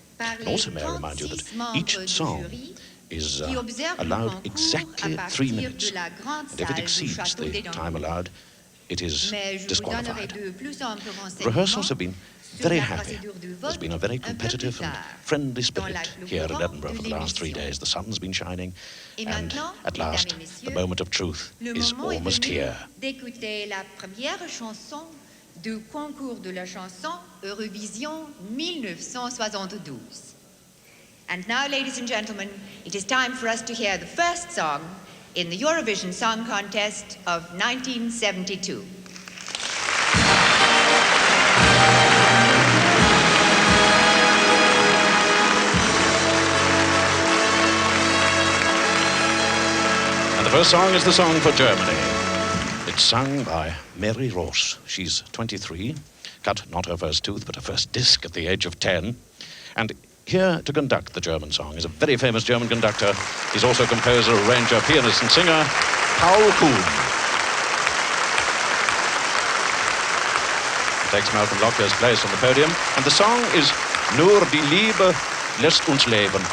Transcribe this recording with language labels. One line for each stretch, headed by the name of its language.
English: And also may I remind you that each song is allowed exactly 3 minutes, and if it exceeds the time allowed, it is disqualified. Rehearsals have been very happy. There's been a very competitive and friendly spirit here in Edinburgh for the last 3 days. The sun's been shining, and at last, the moment of truth is almost here.
French: D'écouter la première chanson du concours de la chanson Eurovision 1972.
English: And now, ladies and gentlemen, it is time for us to hear the first song in the Eurovision Song Contest of 1972. And the first song is the song for Germany. It's sung by Mary Ross. She's 23, cut not her first tooth, but her first disc at the age of 10. And here to conduct the German song is a very famous German conductor. He's also composer, arranger, pianist and singer, Paul Kuhn. He takes Malcolm Lockyer's place on the podium. And the song is Nur die Liebe lässt uns leben.